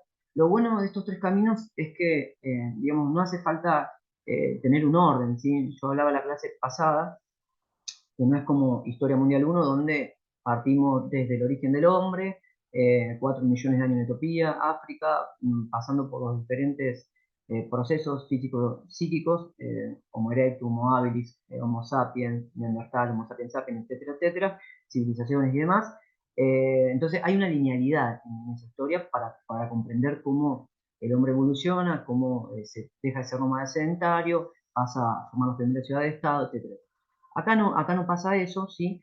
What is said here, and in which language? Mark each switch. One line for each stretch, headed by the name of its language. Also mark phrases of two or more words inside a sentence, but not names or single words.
Spanish: Lo bueno de estos 3 caminos es que, digamos, no hace falta tener un orden, ¿sí? Yo hablaba la clase pasada que no es como Historia Mundial 1, donde partimos desde el origen del hombre, 4 millones de años de Etiopía, África, pasando por los diferentes procesos físicos, psíquicos, Homo erectus, Homo habilis, Homo sapiens, Neandertal, Homo sapiens sapiens, etcétera, etcétera, civilizaciones y demás. Entonces hay una linealidad en esa historia para comprender cómo el hombre evoluciona, cómo se deja de ser nómada sedentario, pasa a formar las primeras ciudades-estado, etcétera. Acá no pasa eso, ¿sí?